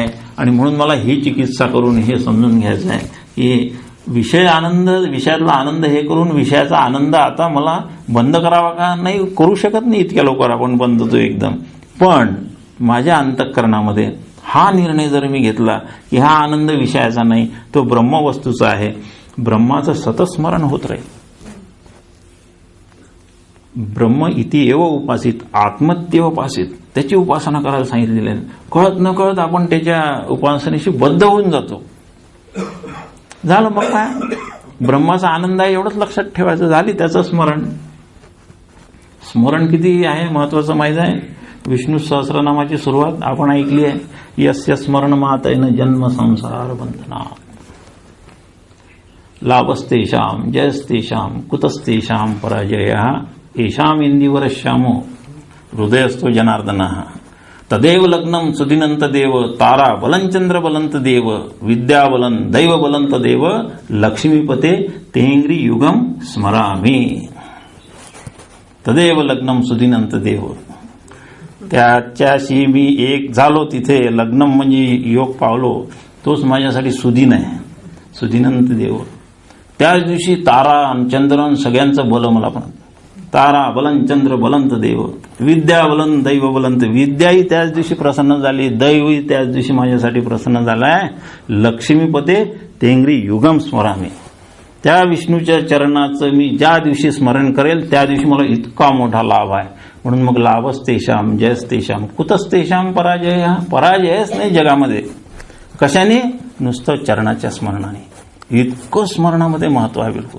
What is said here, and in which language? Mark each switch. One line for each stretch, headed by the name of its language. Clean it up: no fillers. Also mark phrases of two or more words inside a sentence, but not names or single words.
Marathi: आणि म्हणून मला ही चिकित्सा करून हे समजून घ्यायचं आहे की विषयातला आनंद हे करून विषयाचा आनंद आता मला बंद करावा का? नाही, करू शकत नाही इतक्या लवकर आपण बंद तो एकदम. पण माझ्या अंतःकरणामध्ये हा निर्णय जर मी घेतला की हा आनंद विषयाचा नाही, तो ब्रह्मवस्तूचा आहे, ब्रह्माचं सतत स्मरण होत राहील.
Sanskrit: ब्रह्म इति एव उपासित आत्मत्येव उपासित,
Marathi: त्याची उपासना करायला सांगितलेली आहे. कळत न कळत आपण त्याच्या उपासनेशी बद्ध होऊन जातो. झालं मग काय, ब्रह्माचा आनंद आहे एवढंच लक्षात ठेवायचं. झाली त्याचं स्मरण किती आहे महत्वाचं माहिती आहे. विष्णू सहस्रनामाची सुरुवात आपण ऐकली आहे,
Sanskrit: यस्य स्मरण मातेन जन्म संसार बंधना लाभस्तेषाम जयस्तेषाम कुतस्तेषाम पराजयः येषाम इंदिवरश्यामो हृदयस्थो जनार्दनः तदेव लग्नम सुदिनंत देव तारा बलंचंद्र बलंत देव विद्या बलन दैव बलंत देव लक्ष्मीपते तेंग्री युगम स्मरामी. तदेव लग्नम सुदिनंत देव,
Marathi: त्याच्याशी मी एक झालो, तिथे लग्नम म्हणजे योग पावलो, तोच माझ्यासाठी सुदिन आहे,
Sanskrit: सुदिनंत देव.
Marathi: त्याच दिवशी तारा चंद्रन सगळ्यांचं बल मला पण,
Sanskrit: तारा बलन चंद्र बलंत देव विद्या बलन दैव बलंत,
Marathi: विद्याही त्याच दिवशी प्रसन्न झाली, दैवही त्याच दिवशी माझ्यासाठी प्रसन्न झालाय.
Sanskrit: लक्ष्मीपते तेंग्री युगम स्मरामी,
Marathi: त्या विष्णूच्या चरणाचं मी ज्या दिवशी स्मरण करेल त्या दिवशी मला इतका मोठा लाभ आहे. म्हणून मग
Sanskrit: लाभस्तेषाम जयस्तेषाम कुतस्तेषाम पराजय,
Marathi: पराजयच नाही जगामध्ये. कशाने? नुसतं चरणाच्या स्मरणाने. इतकं स्मरणामध्ये महत्व आहे बिलकुल.